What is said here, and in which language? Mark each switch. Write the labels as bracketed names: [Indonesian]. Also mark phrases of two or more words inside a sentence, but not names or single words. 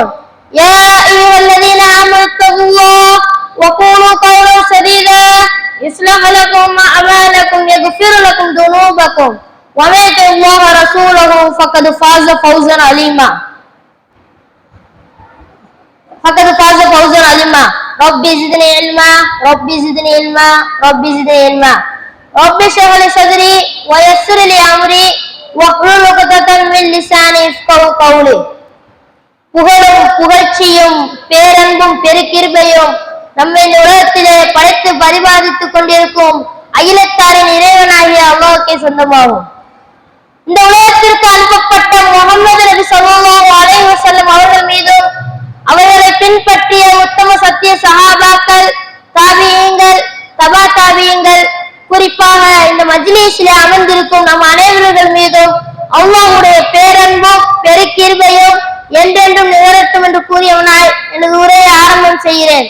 [Arabic] يا أيها الذين آمنوا اتقوا الله وقولوا قولا سديدا يصلح لكم أعمالكم يغفر لكم ذنوبكم ومن يطع الله ورسوله فقد فاز فوزا عظيما. ربي زدني علما ربي زدني علما ربي زدني علما. ربي اشرح لي صدري ويسر لي أمري واحلل عقدة من لساني يفقهوا قولي. [Tamil] புகழும் புகழ்ச்சியும் பேரன்பும் பெருக்கிருபையும் நம்மை இந்த உலகத்திலே படைத்து பரிபாலித்துக் கொண்டிருக்கும் அகிலத்தாரின் இறைவனாகிய அல்லாஹ்வுக்கே சொந்தமாகும். இந்த உலகத்திற்கு அனுப்பப்பட்ட முஹம்மது நபி [Arabic] صلى الله عليه وسلم [Tamil] அவர்கள் மீதும் அவர்களை பின்பற்றிய உத்தம சத்திய சஹாபாக்கள், தாபியீன்கள், தபா தாபியீன்கள், குறிப்பாக இந்த மஜ்லிஸிலே அமர்ந்திருக்கும் நம் அனைவர்கள் மீதும் அல்லாஹ்வுடைய பேரன்பும் பெருக்கிருபையும் என்றென்றும் நிகழட்டும் என்று கூறியவனாய் எனது உரையை ஆரம்பம் செய்கிறேன்.